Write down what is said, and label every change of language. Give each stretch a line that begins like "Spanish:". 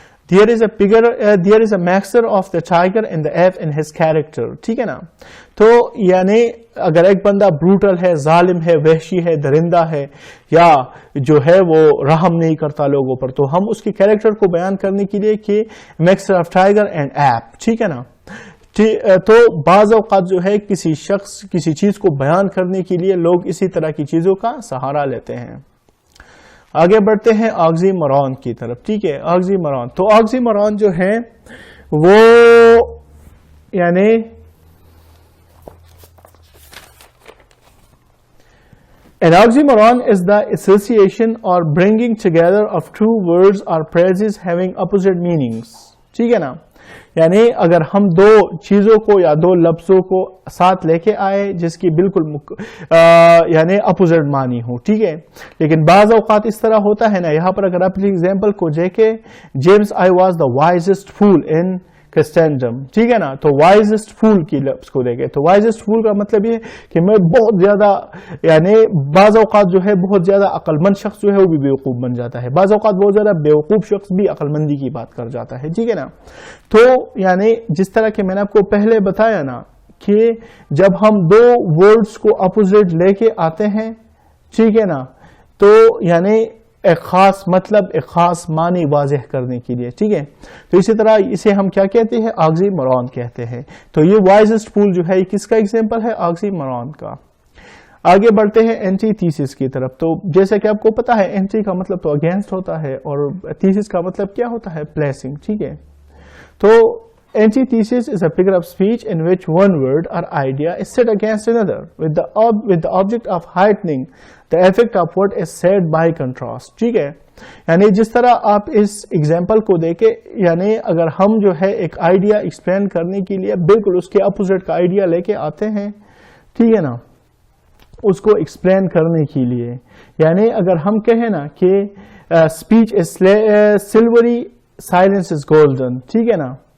English: There is a mixture of the tiger and the ape in his character.
Urdu: ٹھیک ہے نا. تو یعنی اگر ایک بندہ بروٹل ہے، ظالم ہے، وحشی ہے، درندہ ہے یا جو ہے وہ رحم نہیں کرتا لوگوں پر تو ہم اس کی کیریکٹر کو بیان کرنے کے لیے کہ
English: mixture of tiger and ape.
Urdu: ٹھیک ہے نا. تو بعض اوقات جو ہے کسی شخص کسی چیز کو بیان کرنے کے لیے لوگ اسی طرح کی چیزوں کا سہارا لیتے ہیں. آگے بڑھتے ہیں آگزی مرون کی طرف. ٹھیک ہے. آگزی مرون. تو آگزی مرون جو ہے وہ یعنی
English: an oxymoron is the association or bringing together of two words or phrases having opposite meanings.
Urdu: ٹھیک ہے نا. یعنی اگر ہم دو چیزوں کو یا دو لفظوں کو ساتھ لے کے آئے جس کی بالکل یعنی اپوزٹ معنی ہو. ٹھیک ہے. لیکن بعض اوقات اس طرح ہوتا ہے نا. یہاں پر اگر آپ ایگزامپل کو دیکھیں
English: James I was the wisest fool in Christendom.
Urdu: ٹھیک ہے نا. تو وائزسٹ فول کی لفظ کو دیکھیں تو وائزسٹ فول کا مطلب یہ کہ میں بہت زیادہ یعنی بعض اوقات جو ہے بہت زیادہ عقل مند شخص جو ہے وہ بھی بیوقوف بن جاتا ہے. بعض اوقات بہت زیادہ بیوقوف شخص بھی عقل مندی کی بات کر جاتا ہے. ٹھیک ہے نا. تو یعنی جس طرح کہ میں نے آپ کو پہلے بتایا نا کہ جب ہم دو ورڈز کو اپوزٹ لے کے آتے ہیں ٹھیک ہے نا تو یعنی ایک خاص مطلب ایک خاص معنی واضح کرنے کے لیے. ٹھیک ہے. تو اسی طرح اسے ہم کیا کہتے ہیں؟ آگزی مرون کہتے ہیں. تو یہ وائزسٹ فول جو ہے کس کا ایگزامپل ہے؟ آگزی مرون کا. آگے بڑھتے ہیں اینٹی تھیسس کی طرف. تو جیسے کہ آپ کو پتا ہے اینٹی کا مطلب تو اگینسٹ ہوتا ہے اور تھیسس کا مطلب کیا ہوتا ہے؟ پلیسنگ. ٹھیک ہے.
English: تو antithesis is a figure of speech in which one word or idea is set against another with the object of heightening the effect of what is said by contrast.
Urdu: ٹھیک ہے. یعنی جس طرح آپ اس ایگزامپل کو دیکھیں یعنی اگر ہم جو ہے ایک آئیڈیا ایکسپلین کرنے کے لیے بالکل اس کے اپوزٹ کا آئیڈیا لے کے آتے ہیں ٹھیک ہے نا اس کو ایکسپلین کرنے کے لیے یعنی اگر ہم کہیں نا کہ
English: Speech is silvery silence is golden.
Urdu: ٹھیک ہے نا.